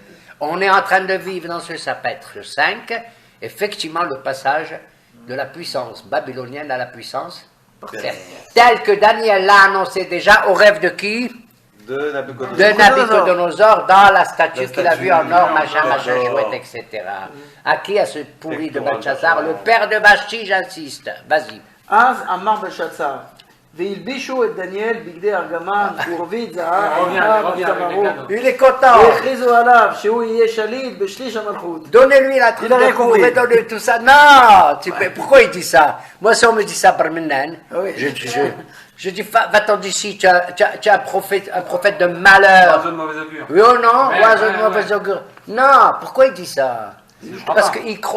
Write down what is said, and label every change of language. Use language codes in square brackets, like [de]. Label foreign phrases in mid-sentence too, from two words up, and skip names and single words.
[fr] On est en train de vivre dans ce chapitre 5, effectivement, le passage de la puissance babylonienne à la puissance perse. Tel que Daniel l'a annoncé déjà au rêve de qui? De Nabucodonosor dans la statue qu'il a vue en or, machin, chouette, etc. À qui? À ce pourri de Belshazzar, le père de Vashti, j'insiste. Vas-y. [he] אז אמר בלשאצר, והלבישו את דניאל בגדי ארגמן ורבית זהב, [fr] Il est content. [he] והכריזו עליו שהוא יהיה שליט בשליש המלכות. [fr] Donnez-lui la truc de cour, mais donnez tout ça. Non, pourquoi il dit ça? Moi, si on me dit ça par maintenant, je dis, va-t'en d'ici, tu as un prophète de malheur. Oiseau de mauvais augure. Oui ou non? Oiseau de mauvais augure. Non, pourquoi il dit ça? Parce qu'il croit.